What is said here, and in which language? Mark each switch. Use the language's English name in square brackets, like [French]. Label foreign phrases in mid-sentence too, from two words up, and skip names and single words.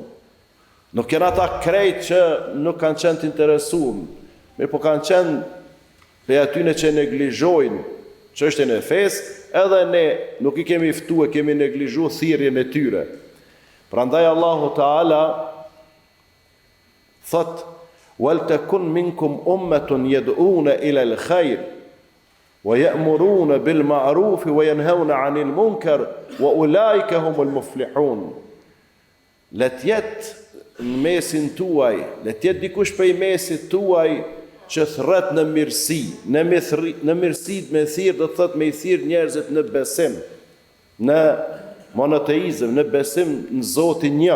[Albanian] Nuk janë ata krejt që nuk kanë qenë të interesuar, mirë po kanë qenë për atyne që neglizhojnë çështjen e fesë, edhe ne nuk i kemi ftuar, kemi neglizhuar thirrjen e tyre. Prandaj Allahu Taala thot, [Arabic] ولتكن منكم أمة يدعون إلى الخير ويأمرون بالمعروف وينهون عن المنكر وأولئك هم المفلحون. [Albanian] Let jet në mesin tuaj, let jet dikush prej mesit tuaj që thret në mirësi, në mirësi me thirr do thot me i thirr njerëzit në besim, në monoteizëm, në besim në Zotin një.